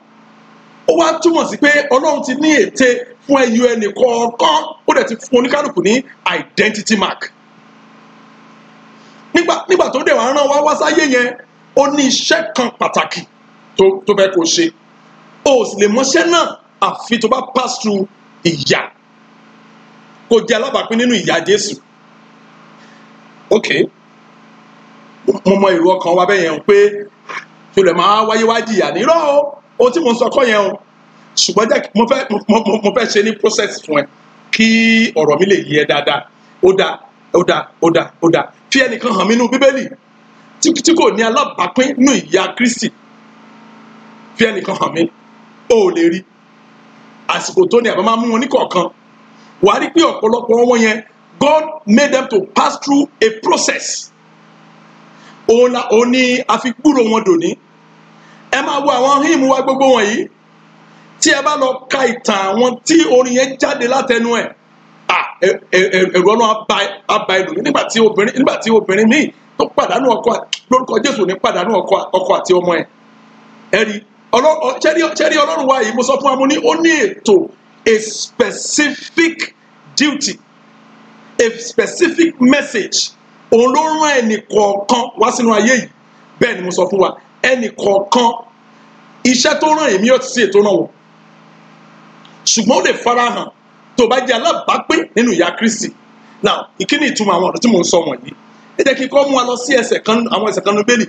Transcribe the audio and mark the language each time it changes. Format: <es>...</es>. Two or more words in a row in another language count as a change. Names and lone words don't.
<yo>Ó wá túmọ̀ sí pé Ọlọ́run ti ní ète fún ẹyọ ẹnì kọ̀ọ̀kan ó dẹ̀ ti fún oníkálùkù ní</yo> <en>identity mark.</en> <yo>Nígbà tó dẹ̀ wá rán wá sáyé yẹn ó ní iṣẹ́ kan pàtàkì tó fẹ́ kó ṣe. O sì lè mọṣẹ́ náà àfi tó bá</yo> <en>pass through</en> <yo>ìyà kó jẹ́ alábàápín nínú ìyà Jésù. Ok, mo mọ èrò ọkàn wa bẹ́ẹ̀ yẹn pé ṣe lè máa wáyé wá jìyà nírọ́ o. Ohun tí mo ń sọ kọ́ yẹn o, ṣùgbọ́n jẹ́ mo fẹ́ ṣe ní process fún ẹ kí ọ̀rọ̀ mi lè yé ẹ dáadáa. Ó dáa fi ẹnìkan hàn mí nínú Bíbélì tí kò ní alábàápín nínú ìyà Kristi. Fi ẹnìkan hàn mí, o ò lè rí. Àsìkò tó ní àbá máa mú wọn ní kọ̀ọ̀kan wà á rí pé ọ̀pọ̀lọpọ̀ wọn yẹn</yo> <en>God made them to pass through a process.</en> <yo>Òun ni a fi gbúrò wọn dòní. Ẹ máa wo àwọn hymn wa gbogbo wọ̀nyí tí ẹ bá lọ ka ìtàn àwọn tí orin yẹn jáde látẹnu ẹ̀ ẹ̀rù Ọlọ́run á ba ẹlòmíì nígbà tí obìnrin míì tó pàdánù ọkọ lórúkọ Jésù ní pàdánù ọkọ àti ọmọ ẹ̀. Ẹ rí ṣẹ́rí Ọlọ́run wa yìí mo sọ fún wa mo ní ó ní ètò</yo> <en>a specific duty a specific message</en> <yo>òun ló rán ẹnì kọ̀ọ̀kan wá sínú ayé yìí. Bẹ́ẹ̀ ni mo sọ fún wa ẹnì kọ̀ọ̀kan iṣẹ́ tó rán èmi yóò ti sí ètò náà wò ṣùgbọ́n ó lè farahàn tó bá jẹ́ alábàápín nínú ìyà Kristi. Now ìkíni ìtumọ̀ àwọn ọ̀rọ̀ tí mo ń sọ wọ̀nyí ẹ jẹ́ kí n kọ́ mú wa lọ sí àwọn ẹsẹ̀ kan ní Bíbélì.</yo>